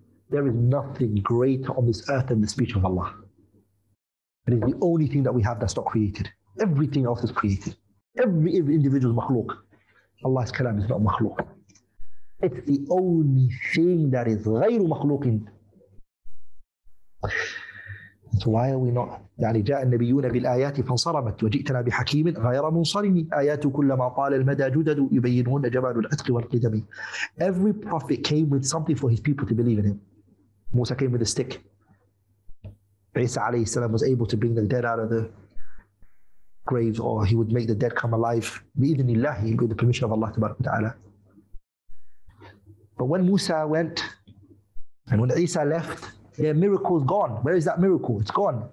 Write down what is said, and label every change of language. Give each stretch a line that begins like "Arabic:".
English: There is nothing greater on this earth than the speech of Allah. It is the only thing that we have that's not created. Everything else is created. Every individual is makhluk. Allah's kalam is not makhluk. It's the only thing that is
Arabic: غير مخلوق.
English: So why are we not?
Arabic: يعني جاء النبيون بالآيات فانصرمت وجئتنا بحكيم غير منصرم آيات كلما طال المدى جدد يبينون جمال العتق والقدم.
English: Every prophet came with something for his people to believe in him. Musa came with a stick. Isa alayhi salam was able to bring the dead out of the graves, or he would make the dead come alive. Bi-idhnillah, with the permission of Allah Ta'ala. But when Musa went and when Isa left, their miracle is gone. Where is that miracle? It's gone.